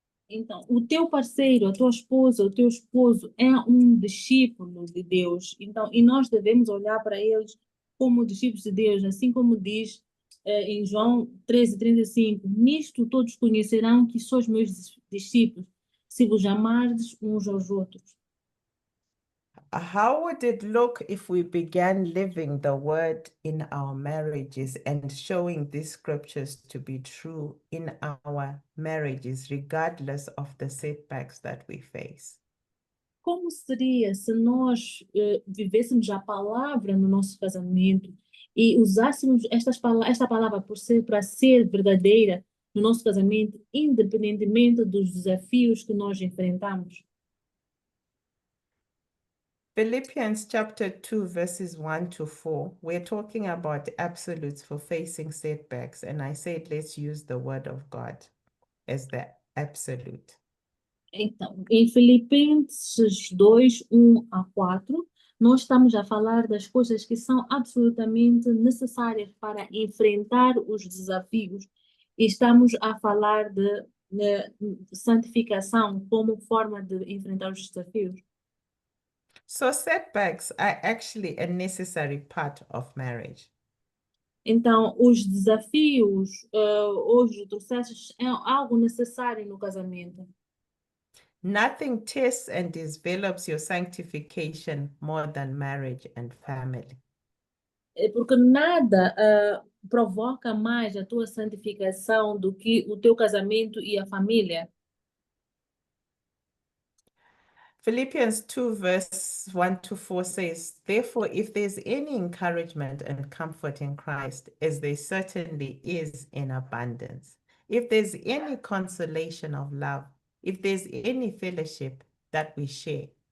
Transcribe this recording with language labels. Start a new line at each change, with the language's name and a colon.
Portuguese: então, o teu parceiro, a tua esposa, o teu esposo é um discípulo de Deus. Então, e nós devemos olhar para eles como discípulos de Deus, assim como diz em João 13:35. Nisto todos conhecerão que sois meus discípulos, se vos amardes uns aos outros.
English: How would it look if we began living the word in our marriages and showing these scriptures to be true in our marriages, regardless of the setbacks that we face?
Portuguese: Como seria se nós vivêssemos a palavra no nosso casamento e usássemos esta palavra para ser verdadeira no nosso casamento, independentemente dos desafios que nós enfrentamos?
English: Philippians chapter 2, verses 1 to 4, we're talking about absolutes for facing setbacks. And I said, let's use the word of God as the absolute.
Portuguese: Então, em Filipenses 2, 1 a 4, nós estamos a falar das coisas que são absolutamente necessárias para enfrentar os desafios. E estamos a falar santificação como forma de enfrentar os desafios.
English: So setbacks are actually a necessary part of marriage.
Portuguese: Então, os desafios, os retrocessos é algo necessário no casamento.
English: Nothing tests and develops your sanctification more than marriage and family.
Portuguese: É porque nada provoca mais a tua santificação do que o teu casamento e a família.
English: Philippians 2 verse 1 to 4 says, therefore, if there's any encouragement and comfort in Christ, as there certainly is in abundance, if there's any consolation of love, if there's any fellowship that we share